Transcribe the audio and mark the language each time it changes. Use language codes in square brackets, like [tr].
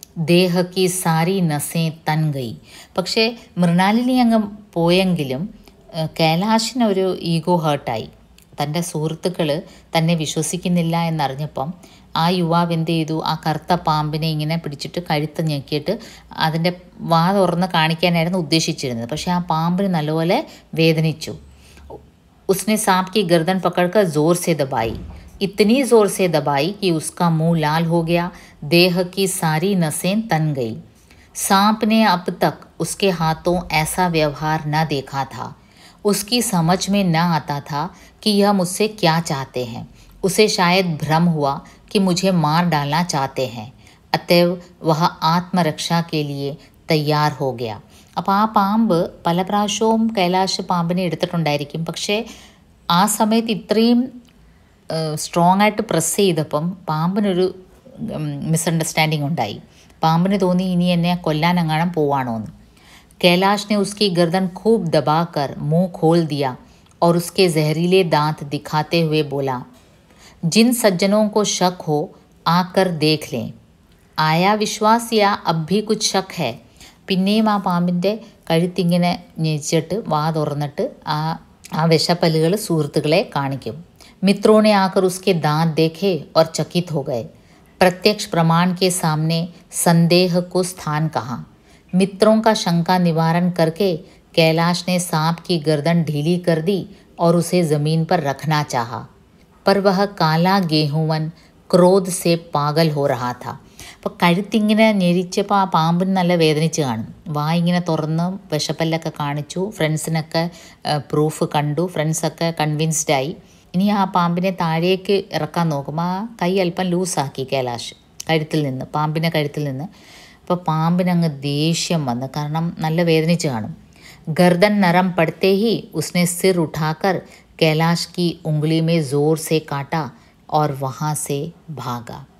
[hi] देह की सारी नसें तन गई. [ml] പക്ഷേ മൃണാലിനി അങ്ങ് പോയെങ്കിലും കൈലാഷിനൊരു ഈഗോ ഹേർട്ടായി. തൻ്റെ സുഹൃത്തുക്കൾ തന്നെ വിശ്വസിക്കുന്നില്ല എന്നറിഞ്ഞപ്പം ആ യുവാവ് എന്ത് ചെയ്തു, ആ കറുത്ത പാമ്പിനെ ഇങ്ങനെ പിടിച്ചിട്ട് കഴുത്ത് ഞെക്കിയിട്ട് അതിൻ്റെ വാ തുറന്ന് കാണിക്കാനായിരുന്നു ഉദ്ദേശിച്ചിരുന്നത്. പക്ഷേ ആ പാമ്പിന് നല്ലപോലെ വേദനിച്ചു. [hi] ഉസ്നെ सांप की गर्दन पकड़कर जोर से दबाई, इतनी जोर से दबाई कि उसका मुंह लाल हो गया. देह की सारी नसें तन गई. सांप ने अब तक उसके हाथों ऐसा व्यवहार न देखा था. उसकी समझ में न आता था कि यह मुझसे क्या चाहते हैं. उसे शायद भ्रम हुआ कि मुझे मार डालना चाहते हैं. अतएव वह आत्मरक्षा के लिए तैयार हो गया. [ml] അപ്പോൾ ആ പാമ്പ് പല പ്രാവശ്യവും കൈലാഷ് പാമ്പിനെ എടുത്തിട്ടുണ്ടായിരിക്കും. പക്ഷേ ആ സമയത്ത് ഇത്രയും സ്ട്രോങ് ആയിട്ട് പ്രസ് ചെയ്തപ്പം പാമ്പിനൊരു മിസ്അണ്ടർസ്റ്റാൻഡിങ് ഉണ്ടായി. പാമ്പിന് തോന്നി ഇനി എന്നെ കൊല്ലാൻ എങ്ങാനും പോവാണോ എന്ന്. [hi] कैलाश ने उसकी गर्दन खूब दबाकर मुंह खोल दिया और उसके जहरीले दांत दिखाते हुए बोला, जिन सज्जनों को शक हो आकर देख लें. आया विश्वास या अब भी कुछ शक है. [ml] പിന്നെയും ആ പാമ്പിൻ്റെ കഴുത്തിങ്ങനെ ഞെരിച്ചിട്ട് വാ തുറന്നിട്ട് ആ വിഷപ്പല്ലുകൾ സുഹൃത്തുക്കളെ കാണിക്കും. [hi] मित्रों ने आकर उसके दांत देखे और चकित हो गए. प्रत्यक्ष प्रमाण के सामने संदेह को स्थान कहाँ. मित्रों का शंका निवारण करके कैलाश ने सांप की गर्दन ढीली कर दी और उसे ज़मीन पर रखना चाहा. पर वह काला गेहूंवन क्रोध से पागल हो रहा था. [ml] അപ്പോൾ കഴുത്തിങ്ങനെ ഞെരിച്ചപ്പോൾ ആ പാമ്പിന് നല്ല വേദനിച്ച് കാണും. ഇങ്ങനെ തുറന്ന് വിഷപ്പല്ലൊക്കെ കാണിച്ചു, ഫ്രണ്ട്സിനൊക്കെ പ്രൂഫ് കണ്ടു, ഫ്രണ്ട്സൊക്കെ കൺവിൻസ്ഡായി. ഇനി ആ പാമ്പിനെ താഴേക്ക് ഇറക്കാൻ നോക്കും. ആ കൈ അല്പം ലൂസാക്കി കൈലാഷ് പാമ്പിൻ്റെ കഴുത്തിൽ നിന്ന്. അപ്പോൾ പാമ്പിനങ്ങ് ദേഷ്യം വന്ന്, കാരണം നല്ല വേദനിച്ച് കാണും. [hi] गर्दन नरम पड़ते ही उसने सिर उठाकर कैलाश की उंगली में ज़ोर से काटा और वहाँ से भागा.